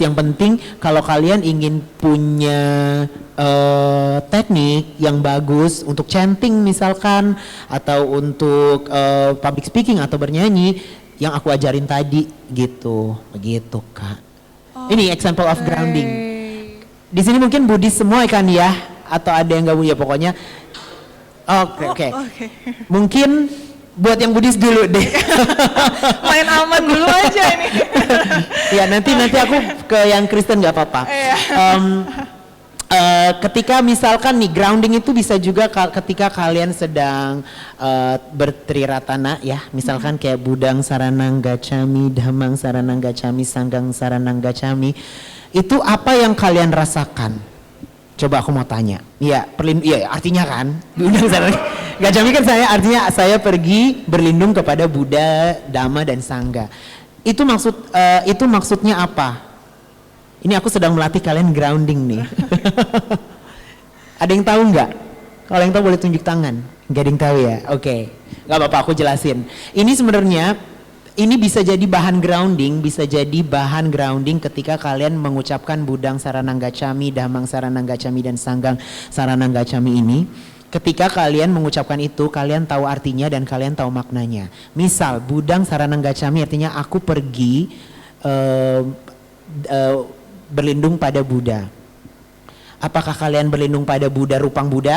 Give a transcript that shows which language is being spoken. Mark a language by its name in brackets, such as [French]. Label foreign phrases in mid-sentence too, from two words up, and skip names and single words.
[Indonesian] Yang penting kalau kalian ingin punya teknik yang bagus untuk chanting misalkan, atau untuk [English] public speaking [Indonesian] atau bernyanyi yang aku ajarin tadi gitu, begitu Kak. [English] Ini example of grounding. [Indonesian] Di sini mungkin Buddhis semua kan ya, atau ada yang nggak ya pokoknya. Oke. Mungkin buat yang Buddhis dulu deh. Main aman dulu aja ini. Ya nanti aku ke yang Kristen nggak apa-apa. Ketika misalkan nih grounding itu bisa juga ketika kalian sedang bertriratana ya, misalkan kayak [Pali] Budang Saranang Gacami, Dhammang Saranang Gacami, Sanggang Saranang Gacami, [Indonesian] itu apa yang kalian rasakan? Coba aku mau tanya. Iya, artinya kan [Pali] Budang Saranang Gacami [Indonesian] kan artinya saya pergi berlindung kepada Buddha, Dhamma dan Sangha. Itu maksudnya apa? Ini aku sedang melatih kalian grounding nih. Ada yang tahu nggak? Kalau yang tahu boleh tunjuk tangan. Nggak ada yang tahu ya? Oke. Nggak apa-apa, aku jelasin. Ini sebenarnya, ini bisa jadi bahan grounding ketika kalian mengucapkan [Pali] Budang Saranang Gacami, Dhammang Saranang Gacami, [Indonesian] dan [Pali] Sanggang Saranang Gacami [Indonesian] ini. Ketika kalian mengucapkan itu, kalian tahu artinya dan kalian tahu maknanya. Misal, [Pali] Budang Saranang Gacami [Indonesian] artinya aku pergi berlindung pada Buddha. Apakah kalian berlindung pada Buddha rupang Buddha?